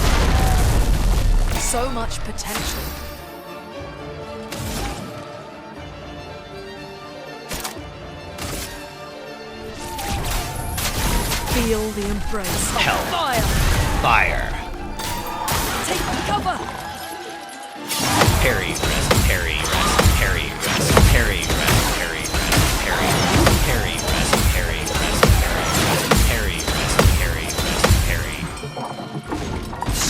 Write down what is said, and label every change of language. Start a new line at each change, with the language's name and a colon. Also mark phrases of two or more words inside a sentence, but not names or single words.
English: So much potential. Feel the embrace. Hell. Fire. Fire. Take cover. Parry, rest, parry, rest, parry, rest, parry, rest, parry, rest, parry, parry, rest, parry, rest, parry, rest, parry, rest, parry, rest, parry.